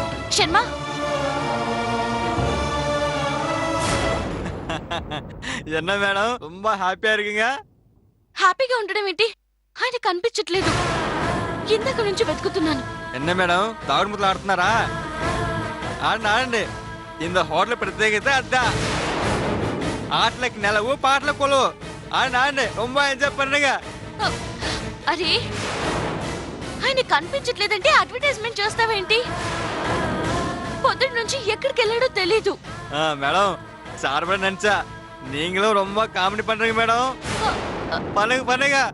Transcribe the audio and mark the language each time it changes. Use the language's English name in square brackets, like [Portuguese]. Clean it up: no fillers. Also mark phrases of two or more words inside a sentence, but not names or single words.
[Telugu] శర్మ, [Tamil] என்ன மேடம் ரொம்ப ஹாப்பியா இருக்கீங்க? [Telugu] హ్యాపీగా ఉండడం ఏంటి? ఆయన కనిపించట్లేదు. ఇందాక నుంచి వెతుకుతున్నాను. [Tamil] என்ன மேடம் தாவரமுத்துல ஆடுతున్నారా? [Telugu] ఆడండి இந்த హోటల్ ప్రత్యేకత అద్దా ఆటలకి నెలవు పాటల కొలు ఆడండి [Tamil] ரொம்ப ఎంజాయ్ பண்ணுங்க. [Telugu] అరే, ఆయన కనిపించట్లేదంటే అడ్వర్టైజ్మెంట్ చేస్తావేంటి? పొద్దున్న నుంచి ఎక్కడికి వెళ్ళాడో తెలీదు. [Tamil] மேடம் சார்பா நினைச்சா நீங்களும் ரொம்ப காமெடி பண்றீங்க மேடம். பண்ணுங்க பண்ணுங்க.